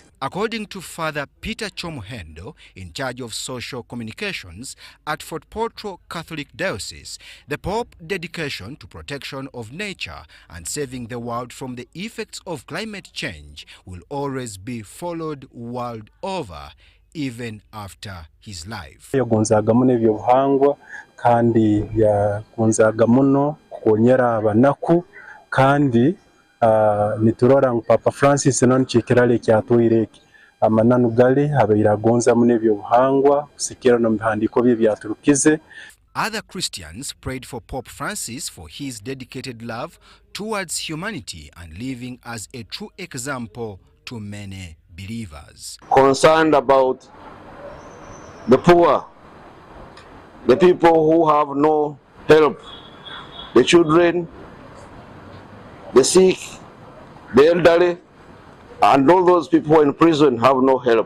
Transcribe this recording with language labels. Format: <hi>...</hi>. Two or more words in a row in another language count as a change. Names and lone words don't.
<en>According to Father Peter Chomuhendo, in charge of social communications at Fort Portal Catholic Diocese, the Pope's dedication to protection of nature and saving the world from the effects of climate change will always be followed world over, even after his life.</en> <ttj>Yagonzaga muno ebyobuhangwa kandi yagonzaga muno kukonyera abanaku kandi niturora ngu Papa Francis nani chekirale kyatwireki amananu gale abairagonza muno ebyobuhangwa kusikira no bihandiko bye byaturukize.</ttj> <en>Other Christians prayed for Pope Francis for his dedicated love towards humanity and living as a true example to many believers. Concerned about the poor, the people who have no help, the children, the sick, the elderly, and all those people in prison have no help.</en>